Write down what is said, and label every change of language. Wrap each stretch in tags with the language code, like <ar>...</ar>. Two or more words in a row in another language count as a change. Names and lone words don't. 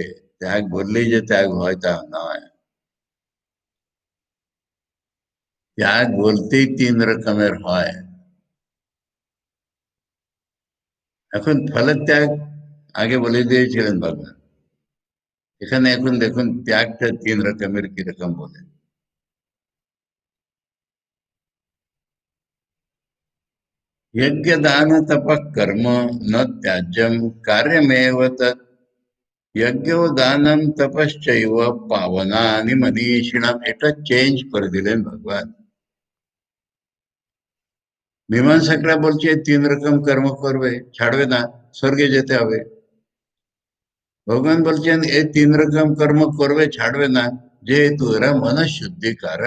<bn>ত্যাগ বললেই যে ত্যাগ হয় তা নয়, ত্যাগ বলতেই 3 রকমের হয়। এখন ফলের ত্যাগ আগে বলে দিয়েছিলেন ভগবান, এখানে এখন দেখুন ত্যাগটা 3 রকমের কিরকম বলে।</bn> <sa>यज्ञ दान तप कर्म न त्याज्यम कार्यमेव तत् यज्ञ दानम तपश्चैव पावनानि मनीषिणाम।</sa> <bn>এটা চেঞ্জ করে দিলেন ভগবান। মীমাংসকরা বলছে 3 রকম কর্ম করবে, ছাড়বে না, স্বর্গে যেতে হবে। ভগবান বলছেন এই 3 রকম কর্ম করবে, ছাড়বে না, যেহেতু এরা মনশুদ্ধিকারক।</bn>